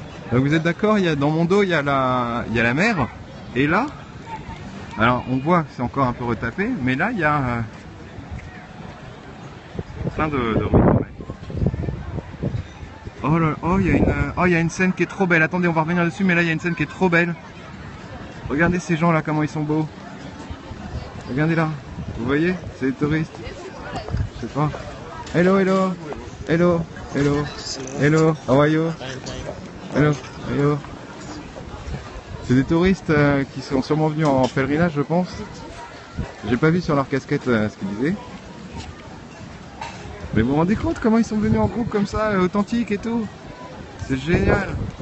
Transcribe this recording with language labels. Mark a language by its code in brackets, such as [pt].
[fr] Donc vous êtes d'accord, dans mon dos, il y a la mer. Et là, alors on voit, c'est encore un peu retapé, mais là, il y a plein de ruines. Oh là, il y a une scène qui est trop belle. Attendez, on va revenir dessus, mais là, il y a une scène qui est trop belle. Regardez ces gens là, comment ils sont beaux. Regardez là. Vous voyez, c'est des touristes. Je sais pas. [en] Hello, hello, hello, hello, hello, how are you? Hello, hello. [fr] C'est des touristes qui sont sûrement venus en pèlerinage, je pense. J'ai pas vu sur leur casquette ce qu'ils disaient. Mais vous vous rendez compte comment ils sont venus en groupe comme ça, authentique et tout? C'est génial.